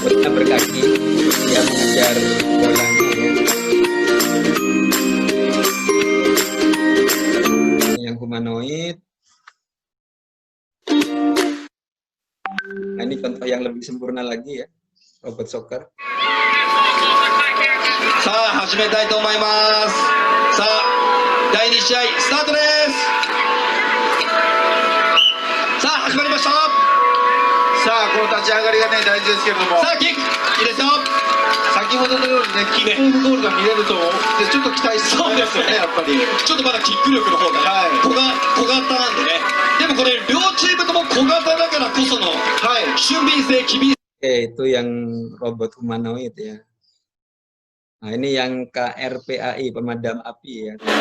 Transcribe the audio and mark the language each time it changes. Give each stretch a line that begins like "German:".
Indonesian: Berkaki, dia mengejar bolanya ya. Yang humanoid. Nah, ini contoh yang lebih sempurna lagi ya, robot soccer.
Japanese: さあ始めたいと思います。さあ第2試合スタートです。さあ始まりました。さあこの立ち上がりがね大事ですけれども、さあキックいいですよ。先ほどのようにねキックオフゴールが見れるとでちょっと期待してそうですよね、やっぱりちょっとまだキック力の方が、小型なんでね。でもこれ両チームとも小型だからこその、俊敏性厳しい。
Indonesian: Itu yang robot humanoid ya. Nah, ini yang KRPAI, pemadam api ya.